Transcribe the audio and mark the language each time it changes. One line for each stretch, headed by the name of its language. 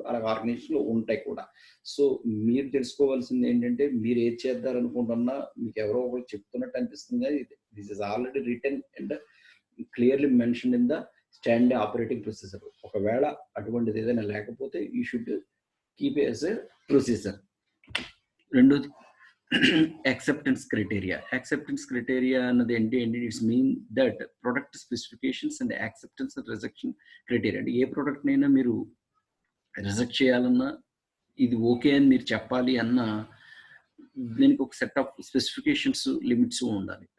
Telugu: అలాగే ఆర్గనైజేషన్లో ఉంటాయి కూడా. సో మీరు తెలుసుకోవాల్సింది ఏంటంటే మీరు ఏది చేద్దారనుకుంటున్నా మీకు ఎవరో ఒకరు చెప్తున్నట్టు అనిపిస్తుంది.
English: This is already written and clearly mention in the standard operating procedure.
Telugu: ఒకవేళ అటువంటిది ఏదైనా లేకపోతే
English: You should keep as a procedure.
Telugu: రెండోది acceptance criteria. Acceptance criteria అన్నది ఏంటి అంటే
English: It's mean that product specifications and acceptance and rejection criteria.
Telugu: అంటే ఏ product నైనా మీరు రిజెక్ట్ చేయాలన్నా ఇది ఓకే అని మీరు చెప్పాలి అన్నా దీనికి ఒక సెట్ ఆఫ్ స్పెసిఫికేషన్స్ లిమిట్స్ ఉండాలి.